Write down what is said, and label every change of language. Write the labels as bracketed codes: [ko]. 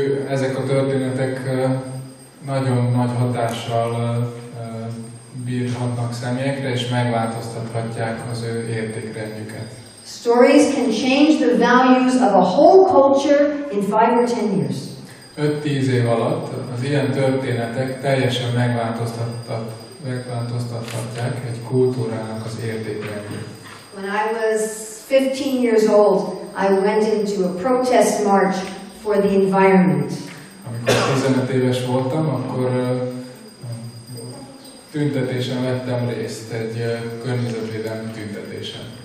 [hu] Ezek a történetek nagyon nagy hatással bírhatnak személyekre, és megváltoztathatják az ő értékrendjüket. [en] Stories can change the values of a whole culture in 5 or 10 years. [hu] 5-10 év alatt az ilyen történetek teljesen megváltoztathatják egy kultúrának az értékrendjét. [en] When I was 15 years old, I went into a protest march for the environment. [hu] Amikor 15 éves voltam, akkor tüntetésen vettem részt, egy környezetvédelmi tüntetésen.